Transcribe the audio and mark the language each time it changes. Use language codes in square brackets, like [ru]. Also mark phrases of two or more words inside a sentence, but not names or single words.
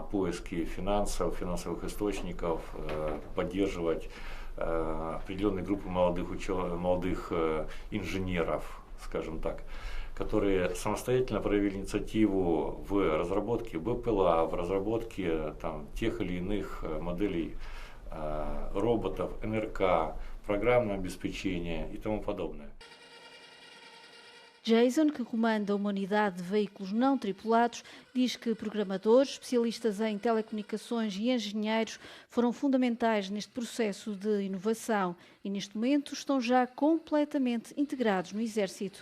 [ru] поиски финансовых источников, поддерживать определенные группы молодых инженеров, скажем так, которые самостоятельно проявили инициативу в разработке БПЛА, в разработке тех или иных моделей роботов, НРК, программное обеспечение и тому подобное. [pt] Jason, que comanda uma unidade de veículos não tripulados, diz que programadores, especialistas em telecomunicações e engenheiros foram fundamentais neste processo de inovação e, neste momento, estão já completamente integrados no Exército.